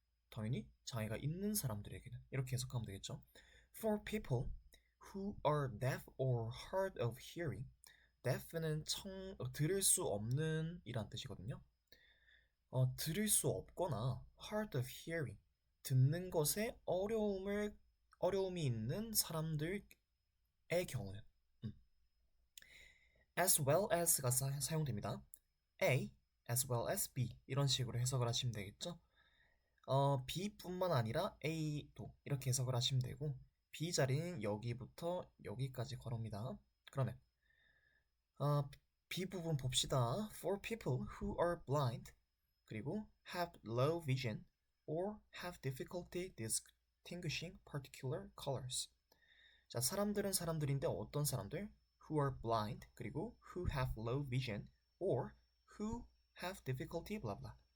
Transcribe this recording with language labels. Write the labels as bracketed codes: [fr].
[ko] 당연히 장애가 있는 사람들에게는. 이렇게 해석하면 되겠죠. [en] For people who are deaf or hard of hearing, [ko] deaf는 들을 수 없는 이란 뜻이거든요. 들을 수 없거나 [en] hard of hearing, [ko] 듣는 것에 어려움이 있는 사람들의 경우는 as well as가 사용됩니다. [en] A, as well as B [ko] 이런 식으로 해석을 하시면 되겠죠. B뿐만 아니라 A도 이렇게 해석을 하시면 되고 B 자리는 여기부터 여기까지 걸어옵니다. 그러면 B 부분 봅시다. [en] For people who are blind [ko] 그리고 [en] have low vision or have difficulty distinguishing particular colors. [ko] 자, 사람들은 사람들인데 어떤 사람들? [en] Who are blind [ko] 그리고 [en] who have low vision or who have difficulty blah blah.